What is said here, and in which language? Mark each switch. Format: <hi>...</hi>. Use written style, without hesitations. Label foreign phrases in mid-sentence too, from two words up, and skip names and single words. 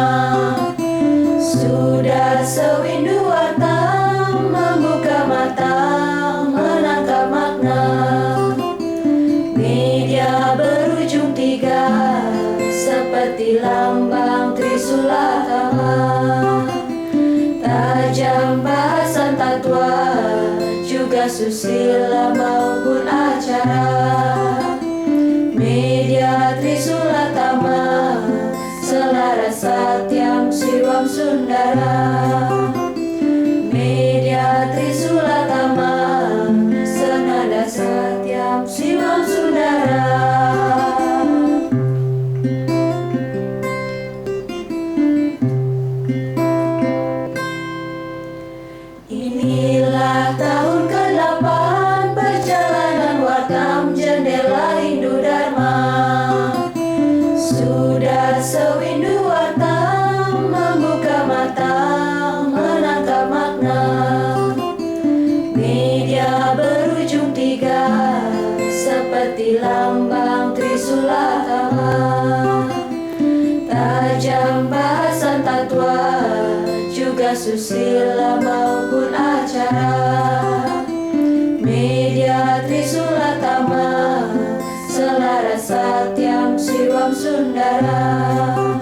<id>Sudah sewindu Wartam membuka mata, menangkap makna. Media berujung 3 seperti lambang Trisulatama. Tajam bahasan tatwa, juga susila maupun acara. Media Trisulatama, selaras</id> <sa>satyam siwam sundara.</sa> <id>Media Trisulatama, senada</id> <sa>satyam siwam sundara.</sa> <id>Inilah tahun ke-8 perjalanan Wartam Jendela Hindu Dharma. Sudah sewindu Wartam membuka mata, menangkap makna. Media berujung 3 seperti lambang Trisulatama. Tajam bahasan tatwa, juga susila maupun acara. Media Trisulatama, selaras</id> <sa>satyam siwam sundara.</sa>